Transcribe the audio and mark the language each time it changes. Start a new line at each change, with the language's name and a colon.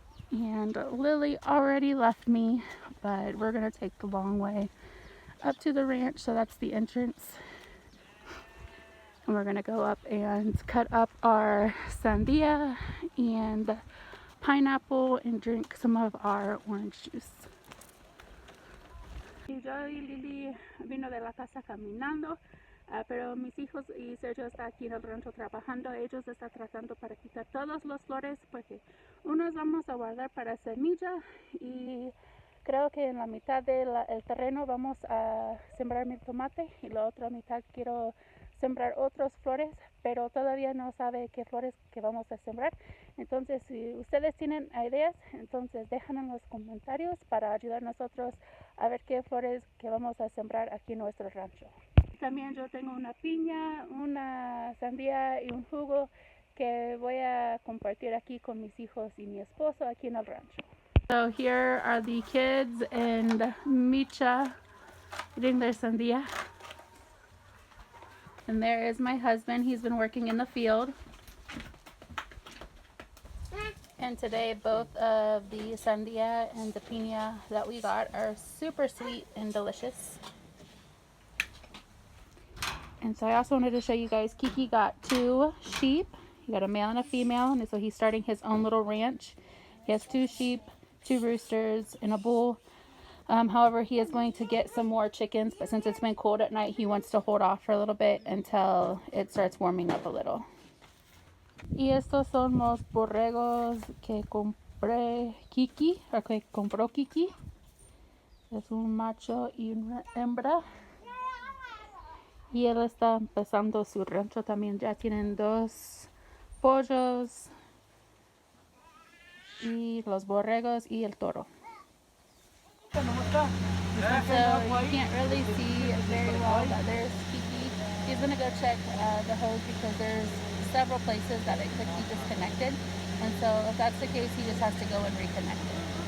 English: And Lily already left me, but we're going to take the long way up to the ranch, so that's the entrance. And we're going to go up and cut up our sandía and pineapple and drink some of our orange juice.
Spanish: Yo y Lily vino de la casa caminando, pero mis hijos y Sergio está aquí en el rancho trabajando. Ellos están tratando para quitar todas las flores porque unos vamos a guardar para semilla, y creo que en la mitad del terreno vamos a sembrar mi tomate y la otra mitad quiero sembrar otras flores, pero todavía no sabe qué flores que vamos a sembrar. Entonces, si ustedes tienen ideas, entonces dejan en los comentarios para ayudar a nosotros a ver qué flores que vamos a sembrar aquí en nuestro rancho. También yo tengo una piña, una sandía y un jugo que voy a compartir aquí con mis hijos y mi esposo aquí en el rancho.
English: So here are the kids and Micha eating their sandía. And there is my husband. He's been working in the field. And today both of the sandía and the piña that we got are super sweet and delicious. And so I also wanted to show you guys, Kiki got 2 sheep. He got a male and a female, and so he's starting his own little ranch. He has 2 sheep, 2 roosters, and a bull. However, he is going to get some more chickens, but since it's been cold at night, he wants to hold off for a little bit until it starts warming up a little.
Spanish: Y estos son los borregos que compré Kiki, o que compró Kiki. Es un macho y una hembra. Y él está empezando su rancho también. Ya tienen 2 pollos y los borregos y el toro.
English: So you can't really see very well that there's Kiki. He's going to go check the hose because there's several places that it could be disconnected. And so if that's the case, he just has to go and reconnect it.